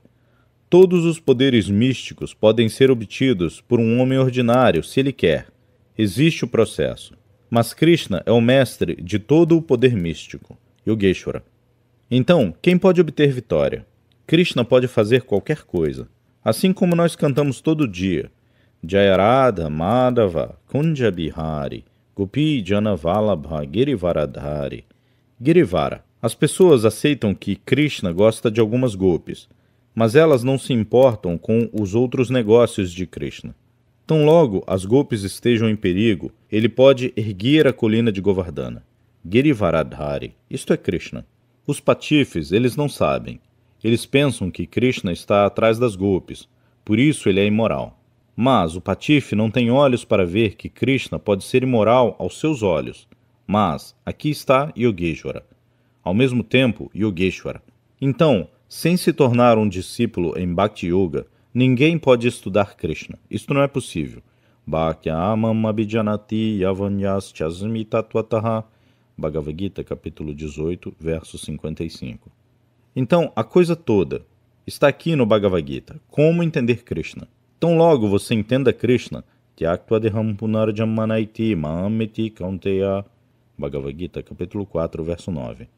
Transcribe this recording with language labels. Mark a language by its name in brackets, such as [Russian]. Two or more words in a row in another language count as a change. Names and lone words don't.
[Portuguese] Todos os poderes místicos podem ser obtidos por um homem ordinário, se ele quer. Existe o processo. Mas Krishna é o mestre de todo o poder místico, Yogeshwara. Então, quem pode obter vitória? Krishna pode fazer qualquer coisa. Assim como nós cantamos todo dia. [Sanskrit] Jayarada Madhava Kunja Bihari Gopi Jana Vallabha Girivaradhari. [Portuguese] Girivara. As pessoas aceitam que Krishna gosta de algumas gopis, mas elas não se importam com os outros negócios de Krishna. Tão logo as gopis estejam em perigo, ele pode erguer a colina de Govardhana. Girivaradhari. Isto é Krishna. Os patifes, eles não sabem. Eles pensam que Krishna está atrás das gopis, por isso ele é imoral. Mas o patife não tem olhos para ver que Krishna pode ser imoral aos seus olhos. Mas aqui está Yogeshwara. Ao mesmo tempo, Yogeshwara. Então, sem se tornar um discípulo em Bhakti Yoga, ninguém pode estudar Krishna. Isto não é possível. [Sanskrit] Bhaktyamam abhijanati yavanyas chasmi tattvataha. [Portuguese] Bhagavad Gita, capítulo 18, verso 55. Então, a coisa toda está aqui no Bhagavad Gita. Como entender Krishna? Tão logo você entenda Krishna, [Sanskrit] Tyaktva-deham punarjamanaiti mameti kaunteya. [Portuguese] Bhagavad Gita, capítulo 4, verso 9.